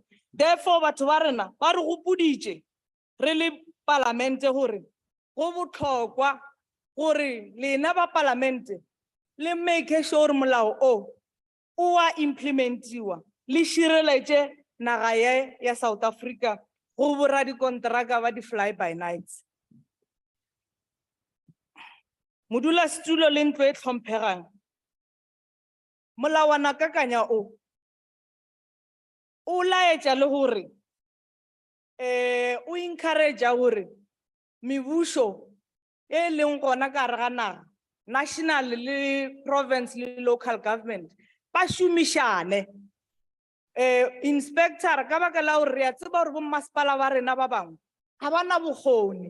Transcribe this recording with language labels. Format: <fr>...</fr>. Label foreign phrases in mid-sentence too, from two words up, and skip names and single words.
<nso>Therefore batho ba rena ba re gopoditše re le Palamente gore go bohlokwa gore lena ba Palamente le</nso> <en>make sure</en> <nso>molao o wa implementiwa le šireletše naga ya South Africa go boradikonteraka ba di-</nso> <en>fly by nights.</en> <nso>Modulasetulo le ntlo e tlhomphegang molawana kakanya o laetša le gore o encourage gore mebušo e leng gona ka gare ga naga national le province le</nso> <en>local government</en> <nso>ba šomišane inspector ka baka la gore re a tseba gore bommasepala ba rena ba bangwe ga ba na bokgoni.</nso>